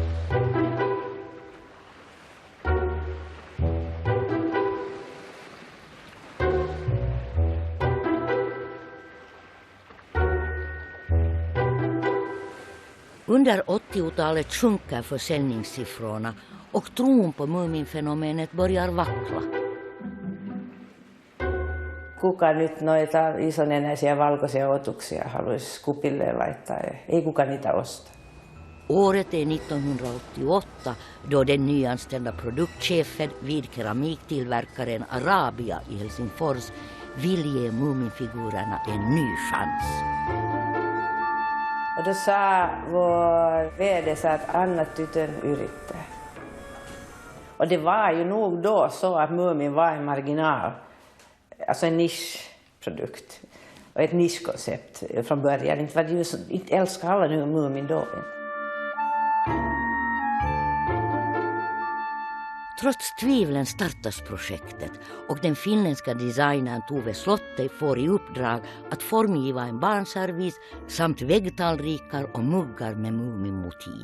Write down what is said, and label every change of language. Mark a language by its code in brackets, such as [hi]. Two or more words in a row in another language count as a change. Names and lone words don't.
[sv] Under 80-talet sjunker försäljningssiffrorna och tron på Muminfenomenet börjar vackla. [fi] Kuka nyt noita isonenäisiä valkoisia otuksia haluaisi kupille laittaa? Ei kuka niitä osta. [sv] Året är 1988 då den nyanställda produktchefen vid keramiktillverkaren Arabia i Helsingfors vill ge Muminfigurerna en ny chans. Och då sa vår vd så att [fi] Anna tytön yrittää. [sv] Och det var ju nog då så att Mumin var en marginal, alltså en nischprodukt och ett nischkoncept från början. Inte var det ju så, inte älskar alla nu Mumin då. Trots tvivlen startas projektet och den finländska designern Tove Slotte får i uppdrag att formgiva en barnservis samt väggtallrikar och muggar med Mumin-motiv.